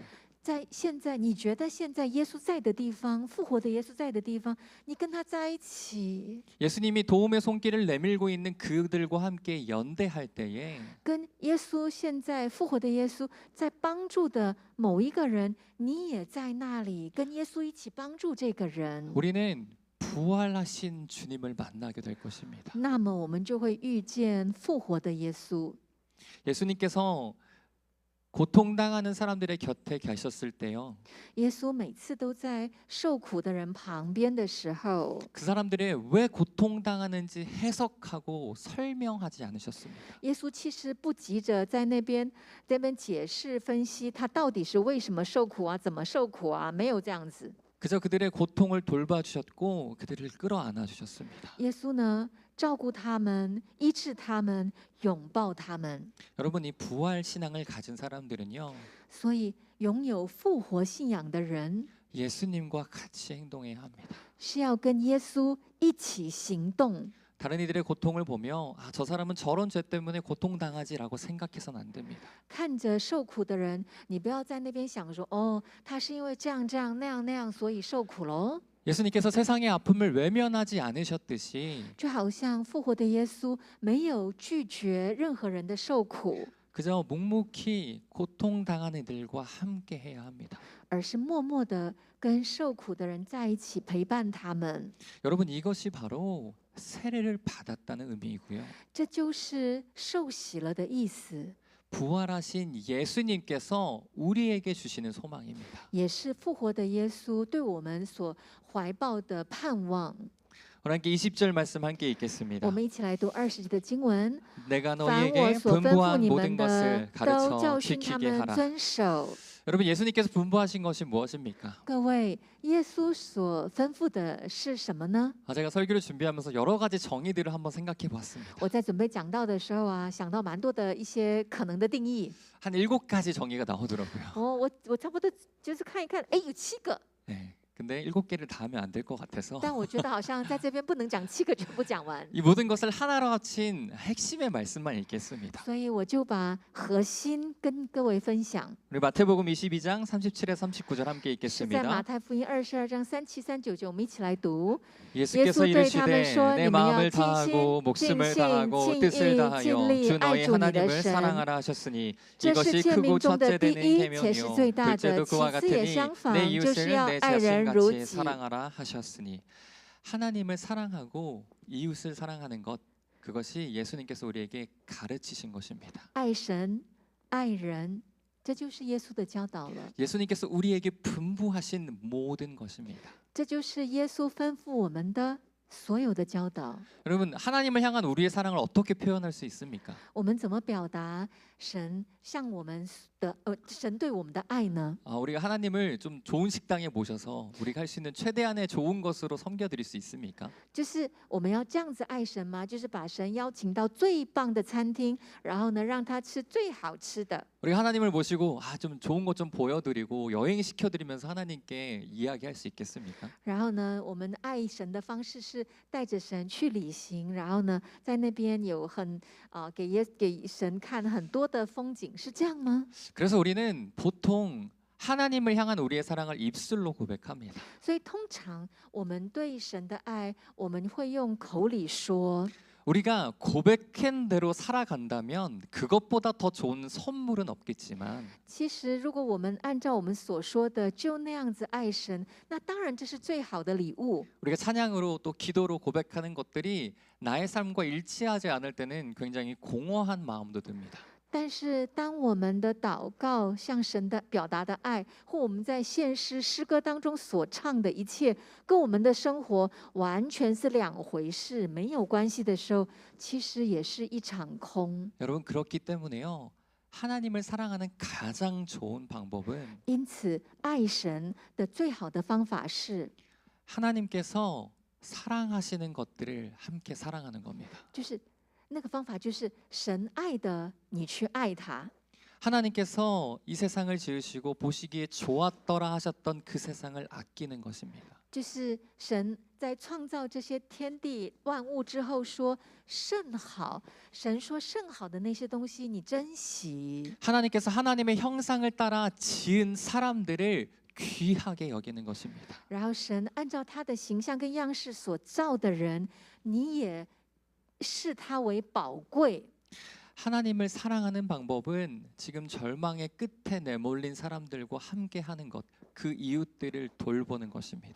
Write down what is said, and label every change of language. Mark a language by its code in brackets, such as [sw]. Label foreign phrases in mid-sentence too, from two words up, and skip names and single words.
[zh] 在现在你觉得现在耶稣在的地方，复活的耶稣在的地方，你跟他在一起， [ko] 예수님이 도움의 손길을 내밀고 있는 그들과 함께 연대할 때에 [zh] 跟耶稣现在复活的耶稣在帮助的某一个人，你也在那里，跟耶稣一起帮助这个人， [ko] 우리는 부활하신 주님을 만나게 될 것입니다. [zh] 那么我们就会遇见复活的耶稣。 [ko] 예수님께서 고통당하는 사람들의 곁에 계셨을 때요. [zh] 耶稣每次都在受苦的人旁边的时候， [ko] 그 사람들이 왜 고통당하는지 해석하고 설명하지 않으셨습니다. [zh] 耶稣其实不急着在那边解释分析他到底是为什么受苦啊，怎么受苦啊，没有这样子。 [ko] 그저 그들의 고통을 돌봐주셨고 그들을 끌어안아 주셨습니다. [zh] 耶稣呢，照顾他们，医治他们，拥抱他们。 [ko] 여러분 이 부활 신앙을 가진 사람들은요. [zh] 所以，拥有复活信仰的人 [ko] 예수님과 같이 행동해야 합니다. [zh] 是要跟耶稣一起行动。 [ko] 다른 이들의 고통을 보며 저 사람은 저런 죄 때문에 고통당하지라고 생각해서는 안 됩니다. [zh] 看着受苦的人，你不要在那边想说，哦，他是因为这样那样，所以受苦喽。 [ko] 예수님께서 세상의 아픔을 외면하지 않으셨듯이 [zh] 就好像复活的耶稣没有拒绝任何人的受苦， [ko] 그저 묵묵히 고통당하는 이들과 함께 해야 합니다. [zh] 而是默默的跟受苦的人在一起陪伴他们。 [ko] 여러분 이것이 바로 세례를 받았다는 의미이고요. [zh] 这就是受洗了的意思， [ko] 부활하신 예수님께서 우리에게 주시는 소망입니다. [zh] 也是复活的耶稣对我们所怀抱的盼望。 [ko] 우리 함께 20절 말씀 함께 [zh] 我 [ko] 읽겠습니다. [zh] 们一起来读20节的经文。 [ko] 내가 [zh] 凡我 [ko] 너희에게 [zh] 所吩咐 [ko] 분부한 [zh] 你 [ko] 모든 [zh] 们的， [ko] 것을 [zh] 都 [ko] 가르쳐 [zh] 教训他 [ko] 지키게 [zh] 们 [ko] 하라. [zh] 遵守。 [ko] 여러분 예수님께서 분부하신 것이 무엇입니까? [zh] 各位，耶稣所吩咐的是什么呢？ [ko] 제가 설교를 준비하면서 여러 가지 정의들을 한번 생각해 보았습니다. [zh] 我在准备讲道的时候啊，想到蛮多的一些可能的定义。 [ko] 한 7가지 정의가 나오더라고요. [zh] 我差不多就是看一看，哎，有7个， [ko] 네. 근데 7개를 다 하면 안 될 것 같아서 [zh] 但我觉得好像在这边不能讲7个全部讲完， [ko] 이 모든 것을 하나로 합친 핵심의 말씀만 읽겠습니다. [zh] 所以我就把核心跟各位分享。 [ko] 우리 마태복음 22장 37에 39절 함께 [zh] 是在马 [ko] 읽겠습니다. [zh] 太福音22章37、39，我们一起来读。 [ko] 예수께서 이르시되 내 마음을 다하고 [zh] 尽 [ko] 목숨을 [zh] 心 [ko] 다하고 [zh] 尽 [ko] 뜻을 [zh] 意 [ko] 다하여 [zh] 尽力 [ko] 주 [zh] 爱 [ko] 너희 [zh] 主你的 [ko] 하나님을 [zh] 神， [ko] 사랑하라 하셨으니 [zh] 这是 [ko] 이것이 [zh] 诫 [ko] 크고 [zh] 命中的 [ko] 첫째 [zh] 第 [ko] 되는 [zh] 一，且是 [ko] 계명이요 [zh] 最大的。 [ko] 둘째도 [zh] 其 [ko] 그와 [zh] 次也 [ko] 같으니 [zh] 相反， [ko] 내 [zh] 就是 [ko] 이웃을 [zh] 要 [ko] 내 [zh] 爱人如 [ko] 자신같이 [zh] 己。 [ko] 사랑하라 하셨으니 하나님을 사랑하고 이웃을 사랑하는 것 그것이 예수님께서 우리에게 가르치신 것입니다. [zh] 爱神、爱人， 这就是耶稣的教导了， [ko] 예수님께서 우리에게 분부하신 모든 것입니다. [zh] 这就是耶稣吩咐我们的所有的教导。 [ko] 여러분, 하나님을 향한 우리의 사랑을 어떻게 표현할 수 있습니까? [zh] 我们怎么表达神向我们的神对我们的爱呢？ [ko] 우리가 하나님을 좀 좋은 식당에 모셔서 우리가 할 수 있는 최대한의 좋은 것으로 섬겨드릴 수 있습니까? [zh] 就是我们要这样子爱神吗？就是把神邀请到最棒的餐厅，然后呢，让他吃最好吃的。 [ko] 우리가 하나님을 모시고 좀 좋은 것 좀 보여드리고 여행 시켜드리면서 하나님께 이야기할 수 있겠습니까? [zh] 然后呢，我们爱神的方式是带着神去旅行，然后呢，在那边有给神看很多的风景，是这样吗？ [ko] 그래서 우리는 보통 하나님을 향한 우리의 사랑을 입술로 고백합니다. [zh] 所以通常我们对神的爱，我们会用口里说。 [ko] 우리가 고백한 대로 살아간다면 그것보다 더 좋은 선물은 없겠지만 [zh] 其实，如果我们按照我们所说的就那样子爱神，那当然这是最好的礼物。 [ko] 우리가 찬양으로 또 기도로 고백하는 것들이 나의 삶과 일치하지 않을 때는 굉장히 공허한 마음도 듭니다. [zh] 但是，当我们的祷告向神的表达的爱，或我们在献诗诗歌当中所唱的一切，跟我们的生活完全是两回事，没有关系的时候，其实也是一场空。 [ko] 여러분 그렇기 때문에요. 하나님을 사랑하는 가장 좋은 방법은 [zh] 因此，爱神的最好的方法是， [ko] 하나님께서 사랑하시는 것들을 함께 사랑하는 겁니다. [zh] 就是那个方法，就是神爱的，你去爱他。 [ko] 하나님께서 이 세상을 지으시고 보시기에 좋았더라 하셨던 그 세상을 아끼는 것입니다. [zh] 就是神在创造这些天地万物之后说甚好，神说甚好的那些东西你珍惜。 [ko] 하나님께서 하나님의 형상을 따라 지은 사람들을 귀하게 여기는 것입니다. [zh] 然后神按照他的形象跟样式所造的人，你也视他为宝贵。 [ko] 하나님을 사랑하는 방법은 지금 절망의 끝에 내몰린 사람들과 함께 하는 것, 그 이웃들을 돌보는 것입니다.